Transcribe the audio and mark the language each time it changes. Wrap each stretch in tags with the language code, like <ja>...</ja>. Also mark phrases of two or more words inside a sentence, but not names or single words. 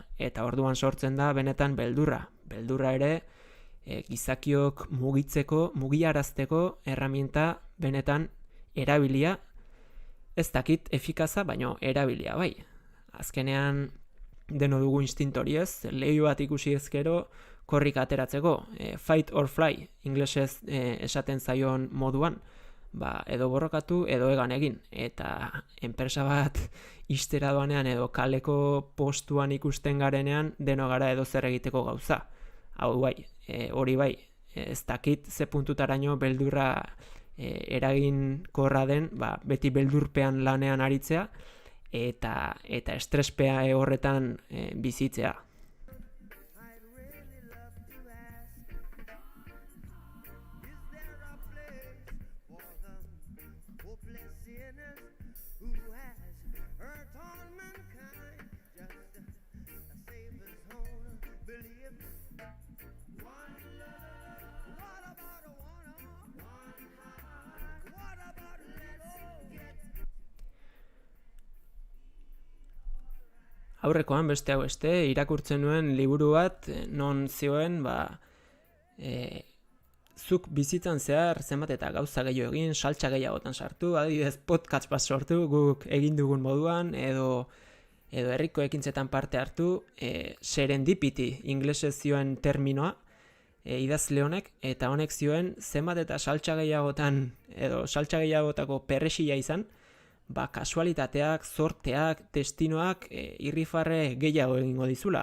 <eu>Eta orduan sortzen da benetan beldurra. Beldurra ere gizakiok mugiarazteko erraminta benetan erabilia, ez dakit efikaza, baino erabilia bai. Azkenean deno dugu instinto hori ez, leiho bat ikusi ezkero korrika ateratzeko,</eu> <en>fight or fly,</en> <eu>inglesez esaten zaion moduan, edo borrokatu edo egan egin. Eta enpresa bat ixtera doanean edo kaleko postuan ikusten garenean deno gara edo zer egiteko gauza. Hau bai, hori bai, ez dakit ze puntutaraino beldurra eraginkorra den, beti beldurpean lanean aritzea eta estrespea horretan bizitzea.</eu> <en>I'd really love to ask, is there a place for the hopeless sinners who has hurt all mankind? Just a Savior's own belief. One love. What about a one heart? What about let's get</en> <eu>Aurrekoan besteak beste irakurtzen nuen liburu bat non zioen zuk bizitzan zehar zenbat eta gauza gehiago egin, saltsa gehiagotan sartu, adibidez podcast bat sortu guk egin dugun moduan edo herriko ekintzetan parte hartu, serendipity inglesez zioen terminoa idazle honek, eta honek zioen zenbat eta saltsa gehiagotan edo saltsa gehiagotako perrexila izan, kasualitateak, zorteak, destinoak irrifarre gehiago egingo dizula.</eu>